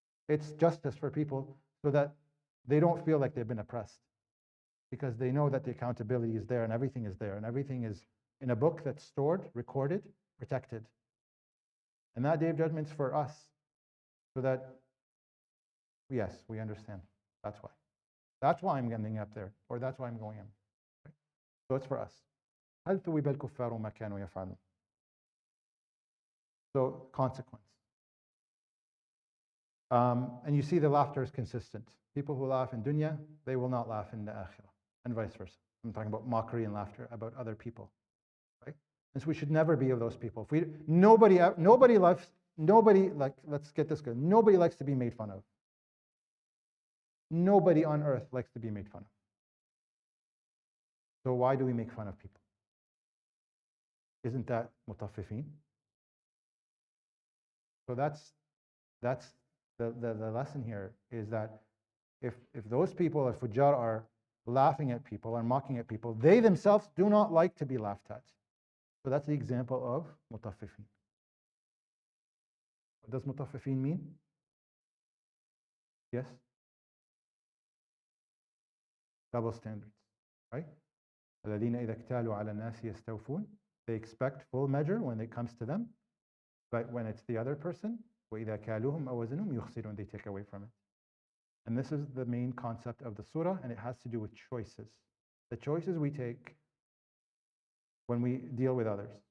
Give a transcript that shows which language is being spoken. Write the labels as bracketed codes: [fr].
[en] It's justice for people so that they don't feel like they've been oppressed, because they know that the accountability is there and everything is there and everything is in a book that's stored, recorded, protected. And that day of judgment is for us so that, yes, we understand. That's why. That's why I'm ending up there, or that's why I'm going in. Right? So it's for us. [ar] هل ثوب الكفار ما كانوا يفعلون. [en] So consequence. And you see the laughter is consistent. People who laugh in dunya, they will not laugh in the akhirah, and vice versa. I'm talking about mockery and laughter about other people, right? And so we should never be of those people. If nobody likes, let's get this good. Nobody likes to be made fun of. Nobody on earth likes to be made fun of. So why do we make fun of people? Isn't that mutaffifin? So that's the lesson here, is that if those people, if fujjar, are laughing at people or mocking at people, they themselves do not like to be laughed at. So that's the example of mutaffifin. What does mutaffifin mean? Yes? Double standards, right? [ar] الذين إذا اكتالوا على الناس يستوفون. [en] They expect full measure when it comes to them, but when it's the other person, [ar] وإذا كالوهم أو وزنهم يخسرون, [en] they take away from it. And this is the main concept of the surah, and it has to do with choices. The choices we take when we deal with others.